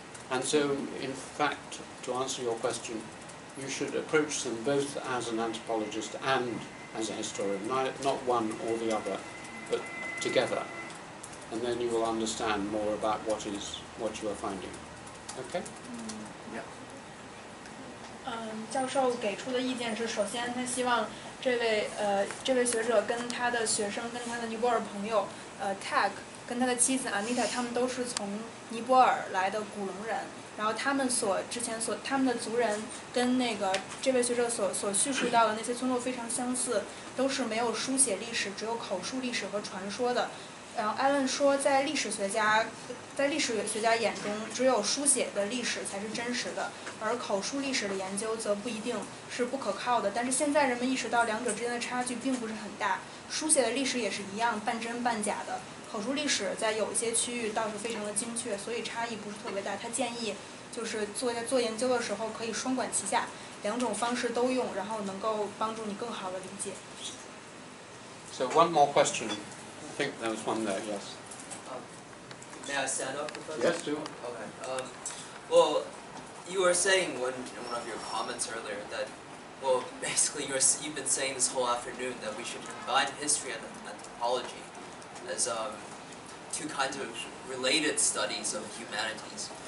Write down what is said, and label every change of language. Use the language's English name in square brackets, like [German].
[English] And so, in fact, to answer your question, you should approach them both as an anthropologist and as a historian, not one or the other, but together. And then you will understand more about what you are finding. Okay? [Chinese] 教授给出的意见是，首先他希望这位学者跟他的学生、跟他的尼泊尔朋友Tag 跟他的妻子 Anita， 他们都是从尼泊尔来的古龙人，然后他们他们的族人跟这位学者所叙述到的那些村落非常相似，都是没有书写历史，只有口述历史和传说的。然后艾伦说，在历史学家眼中，只有书写的历史才是真实的，而口述历史的研究则不一定是不可靠的。但是现在人们意识到两者之间的差距并不是很大，书写的历史也是一样半真半假的，口述历史在有一些区域倒是非常的精确，所以差异不是特别大。他建议就是做研究的时候可以双管齐下，两种方式都用，然后能够帮助你更好的理解。 [English] So one more question. I think there was one there, yes. May I stand up, Professor? Yes, do. Okay. Well, you were saying in one of your comments earlier that, well, basically you've been saying this whole afternoon that we should combine history and anthropology as two kinds of related studies of humanities.